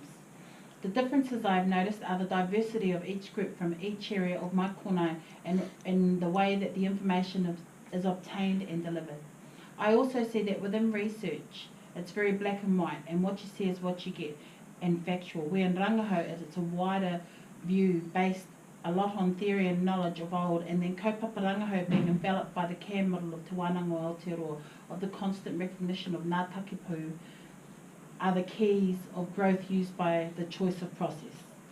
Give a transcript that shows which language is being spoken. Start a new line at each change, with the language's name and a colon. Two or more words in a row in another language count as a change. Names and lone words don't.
English: The differences I have noticed are the diversity of each group from each area of my konai and the way that the information is obtained and delivered. I also see that within research, it's very black and white, and what you see is what you get, and factual. Where in rangahau, it's a wider view based a lot on theory and knowledge of old, and then
Māori: kaupapa rangahau
English: being enveloped by the CAM model of Te Wānanga o Aotearoa, of the constant recognition of
Māori: ngā takipu
English: are the keys of growth used by the choice of process.